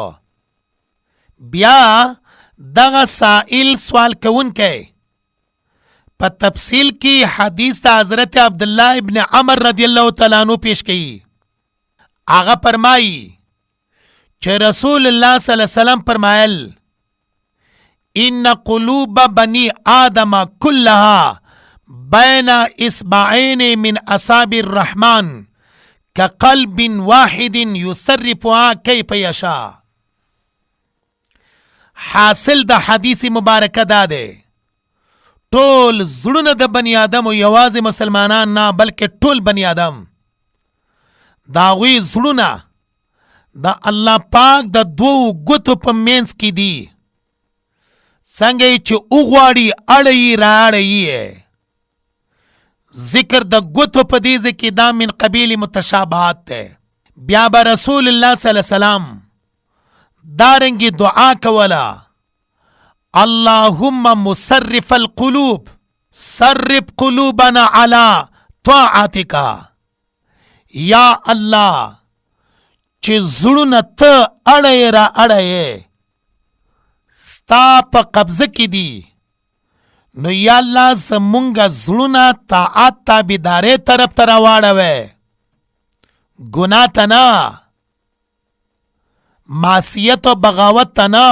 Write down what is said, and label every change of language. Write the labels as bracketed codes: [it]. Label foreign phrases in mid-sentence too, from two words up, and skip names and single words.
[ps] بیا دغه سائل سوال کوونکی په تفصیل کې حدیث ته حضرت عبدالله ابن عمر [ar] رضی الله تعالی عنہ [ps] پیش کړي. هغه فرمایي چې رسول الله [ar] صلی الله علیه وسلم [ps] فرمایل [ar] ان قلوب بني آدم كلها بين اصبعين من اصابع الرحمن كقلب واحد يصرفها كيف يشاء. [ps] حاصل د حدیث مبارکه دا ده ټول زړونه د بنی آدم او یوازې مسلمانان نه بلکې ټول بنی آدم دا وی زړونه د الله پاک د دوو ګوتو په منځ کې دي. څنګه چې وغواړي اړي راړي. ذکر د ګوتو په دې ځکه دا [ar] من قبیل [ps] متشابهات ده. بیا به رسول الله [ar] صلی الله علیه وسلم [ps] دارنګي دعا کولا [ar] اللهم مصرف القلوب صرف قلوبنا على طاعتك. [ps] یا الله چې زړونه ته اړي را اړي ستا په قبضه کې دي، نو یا الله زمونږ زړونه طاعت تابعدارۍ طرف ته راواړوې، ګناه ته نه، معصیت او بغاوت ته نه.